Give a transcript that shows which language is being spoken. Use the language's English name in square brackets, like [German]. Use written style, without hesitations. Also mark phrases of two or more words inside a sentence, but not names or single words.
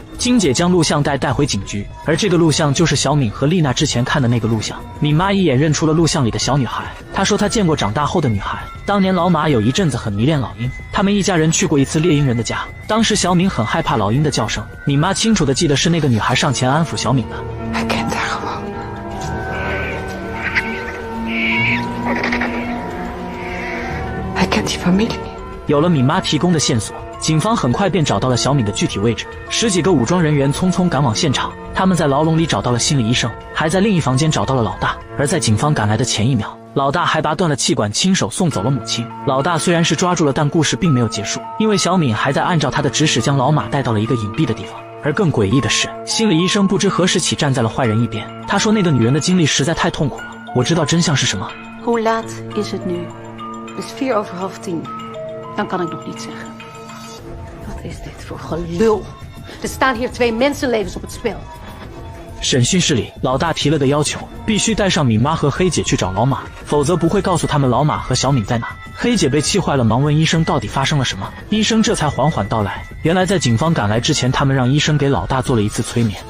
[Chinese] 金姐将录像带带回警局，而这个录像就是小敏和丽娜之前看的那个录像。敏妈一眼认出了录像里的小女孩，她说她见过长大后的女孩。当年老马有一阵子很迷恋老鹰，他们一家人去过一次猎鹰人的家，当时小敏很害怕老鹰的叫声。敏妈清楚地记得是那个女孩上前安抚小敏的。 [Dutch] Hij kent haar gewoon. Hij kent die familie niet. [Chinese] 有了敏妈提供的线索，警方很快便找到了小敏的具体位置。10几个武装人员匆匆赶往现场，他们在牢笼里找到了心理医生，还在另一房间找到了老大。而在警方赶来的前一秒，老大还拔断了气管，亲手送走了母亲。老大虽然是抓住了，但故事并没有结束，因为小敏还在按照他的指使将老马带到了一个隐蔽的地方。而更诡异的是，心理医生不知何时起站在了坏人一边。他说那个女人的经历实在太痛苦了。我知道真相是什么。 [Dutch] Hoe laat is het nu? Het is 10:04. Dan kan ik nog niet zeggen. Wat is dit voor gelul? Er staan hier 2 mensenlevens op het spel. [Chinese] 审讯室里，老大提了个要求，必须带上敏妈和黑姐去找老马，否则不会告诉他们老马和小敏在哪。黑姐被气坏了，忙问医生到底发生了什么。医生这才缓缓道来，原来在警方赶来之前，他们让医生给老大做了一次催眠。